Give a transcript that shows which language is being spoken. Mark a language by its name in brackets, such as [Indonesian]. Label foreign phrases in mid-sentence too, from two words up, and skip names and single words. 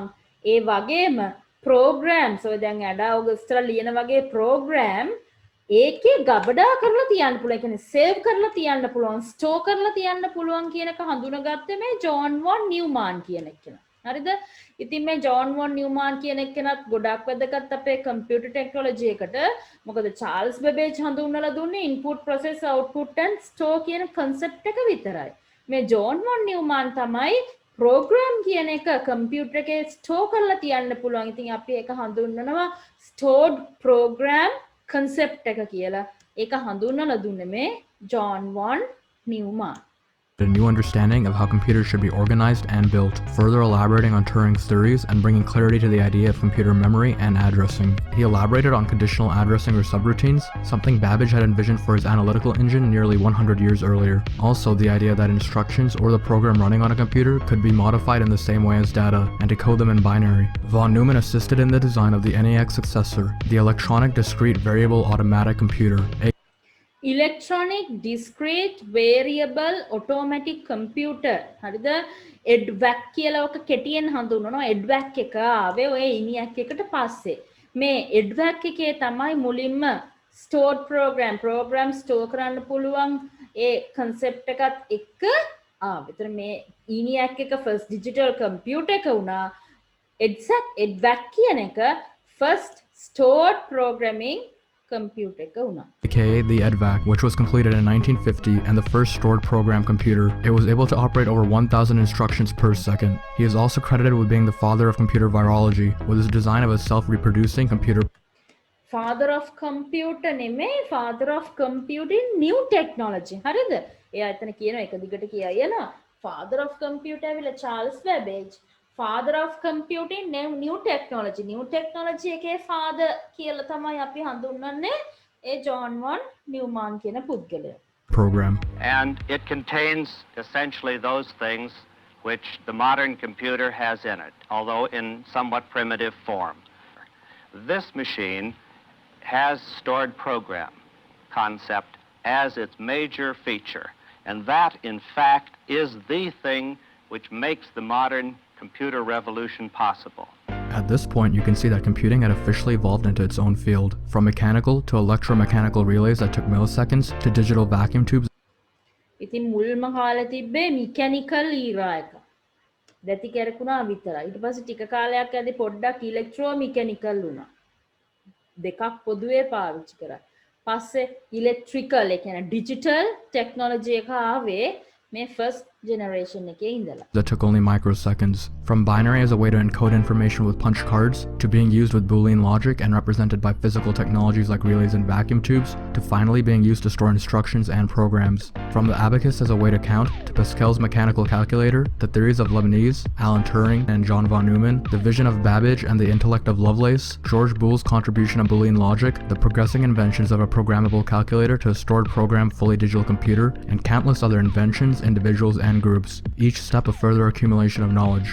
[Sinhala] ඒ වගේම programs ඔය දැන් ADA ලියන වගේ program ඒකේ ගබඩා කරලා තියන්න පුළුවන්. ඒ කියන්නේ save කරලා තියන්න පුළුවන්, store කරලා තියන්න පුළුවන් කියන එක හඳුනාගත්තේ මේ ජෝන් වොන් නිව්මාන් කියන කෙනා. හරිද? ඉතින් මේ ජෝන් වොන් නිව්මාන් කියන එක්කෙනත් ගොඩක් වැදගත් අපේ [English] computer technology [Sinhala] එකට. මොකද චාල්ස් බෙබේජ් හඳුන්වලා දුන්නේ [English] input process output and store [Sinhala] කියන concept එක විතරයි. මේ ජෝන් වොන් නිව්මාන් තමයි program කියන එක කම්පියුටර් එකේ store කරලා තියන්න පුළුවන්. ඉතින් අපි ඒක හඳුන්වනවා [English] stored program concept [Sinhala] එක කියලා. ඒක හඳුන්වලා දුන්නේ මේ ජෝන් වොන් නිව්මාන්. [English] a new understanding of how computers should be organized and built, further elaborating on Turing's theories and bringing clarity to the idea of computer memory and addressing. He elaborated on conditional addressing or subroutines, something Babbage had envisioned for his analytical engine nearly 100 years earlier. Also, the idea that instructions or the program running on a computer could be modified in the same way as data and decode them in binary. Von Neumann assisted in the design of the NEX successor, the Electronic Discrete Variable Automatic Computer, electronic discrete variable automatic computer [Sinhala] හරිද EDVAC කියලා ඔක කෙටියෙන් හඳුන්වනවා EDVAC එක ආවේ ඔය ENIAC එකට පස්සේ මේ EDVAC එකේ තමයි මුලින්ම [English] stored program [Sinhala] store කරන්න පුළුවන් ඒ concept එකත් එක්ක ආවේ. ඒතර මේ ENIAC එක [English] first digital computer [Sinhala] එක වුණා EDVAC කියන එක [English] first stored programming computer [Sinhala] එක වුණා. [English] aka the EDVAC, which was completed in 1950 and the first stored program computer. It was able to operate over 1,000 instructions per second. He is also credited with being the father of computer virology, with his design of a self-reproducing computer. Father of computer නෙමෙයි, father of computing new technology. [Sinhala] හරිද? එයා එතන කියනවා එක දිගට කියනවා [English] father of computer [Sinhala] ඇවිල්ලා Charles Babbage. [English] Father of computing new technology. New technology [Sinhala] එකේ father කියලා තමයි අපි හඳුන්වන්නේ ඒ John von Neumann කියන පුද්ගලයා. [English] Program. And it contains essentially those things which the modern computer has in it, although in somewhat primitive form. This machine has stored program concept as its major feature, and that in fact is the thing which makes the modern computer revolution possible. At this point, you can see that computing had officially evolved into its own field, from mechanical to electromechanical relays that took milliseconds to digital vacuum tubes. [Sinhala] ඉතින් මුල්ම කාලේ තිබ්බේ [English] mechanical era [Sinhala] එක. දැති කරකුණා විතරයි. ඊට පස්සේ ටික කාලයක් ඇද්දි පොඩ්ඩක් electromechanical වුණා. දෙකක් පොදුවේ පාවිච්චි කරා. පස්සේ electrical ඒ කියන්නේ [English] digital technology [Sinhala] එක ආවේ මේ [English] first generation [Sinhala] එකේ ඉඳලා. [English] That took only microseconds. From binary as a way to encode information with punch cards, to being used with Boolean logic and represented by physical technologies like relays and vacuum tubes, to finally being used to store instructions and programs. From the abacus as a way to count, to Pascal's mechanical calculator, the theories of Leibniz, Alan Turing, and John von Neumann, the vision of Babbage and the intellect of Lovelace, George Boole's contribution of Boolean logic, the progressing inventions of a programmable calculator to a stored program fully digital computer, and countless other inventions, individuals, and groups, each step a further accumulation of knowledge.